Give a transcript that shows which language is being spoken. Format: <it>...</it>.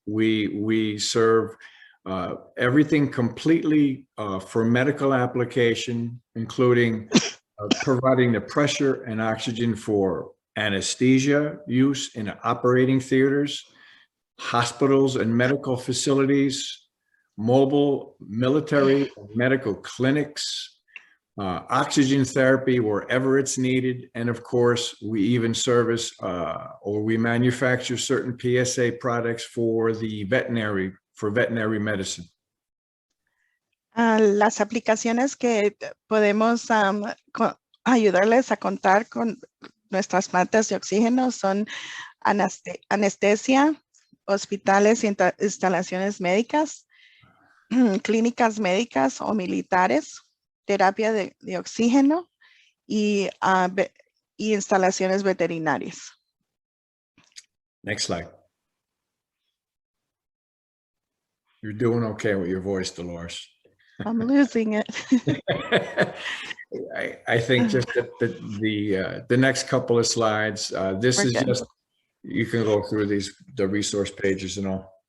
<en>We serve everything completely for medical application, including providing the pressure and oxygen for anesthesia use in operating theaters, hospitals and medical facilities, mobile military and medical clinics, oxygen therapy wherever it's needed. And of course, we even service or we manufacture certain PSA products for the veterinary medicine.</en> <es>Las aplicaciones que podemos ayudarles a contar con nuestras plantas de oxígeno son anestesia, hospitales y instalaciones médicas, clínicas médicas o militares, terapia de oxígeno y instalaciones veterinarias.</es> <en>Next slide. You're doing okay with your voice, Dolores. I'm losing it. I think just the next couple of slides, this We're is good. just, you can go through the resource pages and all.</en>